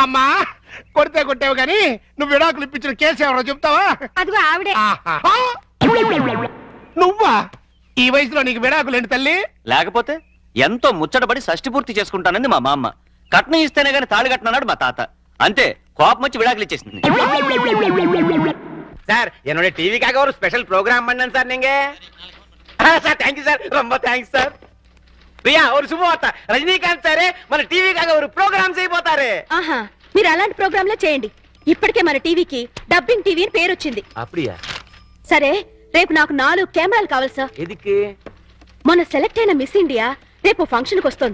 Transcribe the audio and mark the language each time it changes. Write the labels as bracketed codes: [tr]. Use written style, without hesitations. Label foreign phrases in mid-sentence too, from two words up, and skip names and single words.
[te] అమ్మా కొడితే కొట్టావు కానీ నువ్వు విడాకులు ఇప్పించిన కేసు ఎవరో చెప్తావా? అదిగో ఆవిడే. ఆహా. నువ్వా? ఈ వయసులో నీకు విడాకులు ఏంటి తల్లి? లేకపోతే ఎంతో ముచ్చటపడి షష్టి పూర్తి చేసుకుంటానంది మా మామ. కట్నం ఇస్తేనే గాని తాళి కట్టినాడు మా తాత. అంతే, కోపం వచ్చి విడాకులు ఇచ్చేసింది. [ta] சார் என்னோட டிவிக்காக ஒரு [en] special program [ta] பண்ணேன் சார் நீங்க. சார் தேங்க்யூ சார், ரொம்ப தேங்க்ஸ் சார். பிரியா ஒரு சுபவார்త, [te] రజనీకాంత్ సారే మన టీవీకాக ஒரு ప్రోగ్రామ్ చేయబోతారు. ఆహా, మీరు అలాంటి ప్రోగ్రాంలే చేయండి. ఇప్పటికే మన టీవీకి [en] dubbing TV [te] అని పేరు వచ్చింది. [ta] அப்படியா? [te] సరే, రేపు నాకు 4 కెమెరాలు కావాలి సార్. ఎదికి? మొన్న సెలెక్ట్ అయిన మిస్ ఇండియా రేపు ఫంక్షన్ కి వస్తుంది.